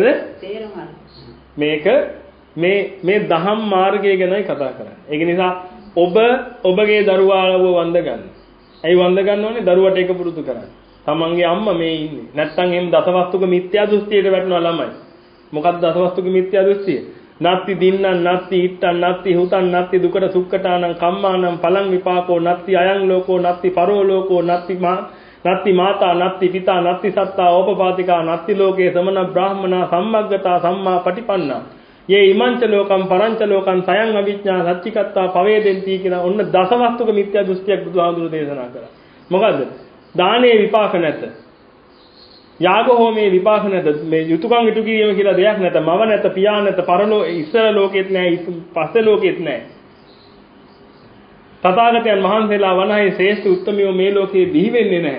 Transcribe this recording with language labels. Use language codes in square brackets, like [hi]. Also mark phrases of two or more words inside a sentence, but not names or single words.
[si] මේක මේ දහම් මාර්ගය ගැනයි කතා කරන්නේ. ඒක නිසා ඔබගේ දරුවාව වන්ද ගන්න. ඇයි වන්ද ගන්න ඕනේ? දරුවට ඒක පුරුදු කරන්න. තමන්ගේ අම්මා මේ ඉන්නේ. නැත්තම් එම් දසවස්තුක මිත්‍යා දෘෂ්ටියට වැටෙනවා ළමයි. මොකක්ද දසවස්තුක මිත්‍යා දෘෂ්ටිය? [pi] නත්ති දින්නං නත්ති ඉත්තං නත්ති හුතං නත්ති දුකට සුක්කටානං කම්මානං පලං විපාකෝ නත්ති අයං ලෝකෝ නත්ති පරෝ ලෝකෝ නත්ති මාතා නත්ති පිතා නත්ති සත්තා ඕපපාතිකා නත්ති ලෝකේ සමන බ්‍රාහ්මනා සම්මග්ගතා සම්මා පටිපන්නා යේ ඉමංච ලෝකම් පරංච ලෝකම් සයං අවිඥා සච්චිකත්තා පවේදෙන්ති [si] කියලා ඔන්න දසවස්තුක මිත්‍යා දෘෂ්ටියක් බුදුහාමුදුරුවෝ දේශනා කරා. මොකද්ද? දානයේ විපාක නැත. යාග හෝමේ විපාක නැත. මේ යුතුයකම් ඉටු කිරීම කියලා දෙයක් නැත. මව නැත, පියා නැත, පරලෝ ඉස්සර ලෝකෙත් නැහැ, පස්සේ ලෝකෙත් නැහැ. තථාගතයන් වහන්සේලා වනහේ ශ්‍රේෂ්ඨ උත්තමියෝ මේ ලෝකේ බිහි වෙන්නේ නැහැ.